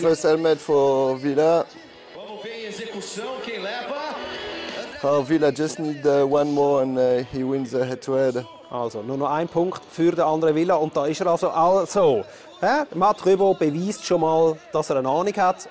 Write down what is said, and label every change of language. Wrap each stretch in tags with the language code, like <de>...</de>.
<en>First helmet for Villa. Villa just need one more and he wins the head-to-head.</en> <de>Also nur noch ein Punkt für den anderen Villa und da ist er also. Matt Rebaud beweist schon mal, dass er eine Ahnung hat.</de>